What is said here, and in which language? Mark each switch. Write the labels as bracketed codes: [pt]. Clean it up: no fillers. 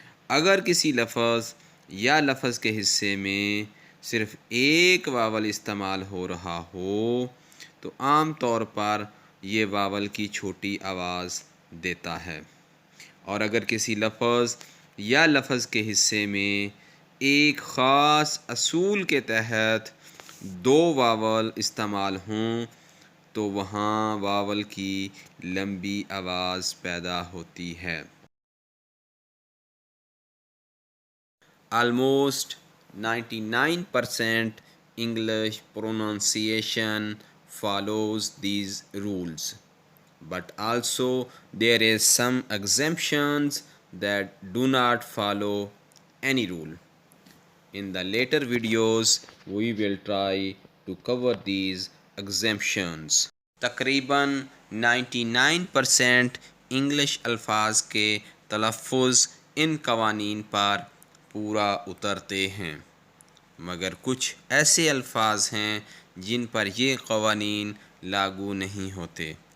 [ur] اگر کسی لفظ یا لفظ کے حصے میں صرف ایک واول استعمال ہو رہا ہو تو عام طور پر یہ واول کی چھوٹی آواز دیتا ہے، اور اگر کسی لفظ یا لفظ کے حصے میں ایک خاص اصول کے تحت دو واول استعمال ہوں تو وہاں واول کی لمبی آواز پیدا ہوتی ہے. [en] Almost 99% English pronunciation follows these rules, but also there is some exemptions that do not follow any rule. In the later videos we will try to cover these exemptions. [ur] تقریباً 99% انگلش الفاظ کے تلفظ ان قوانین پر پورا اترتے ہیں، مگر کچھ ایسے الفاظ ہیں جن پر یہ قوانین لاگو نہیں ہوتے.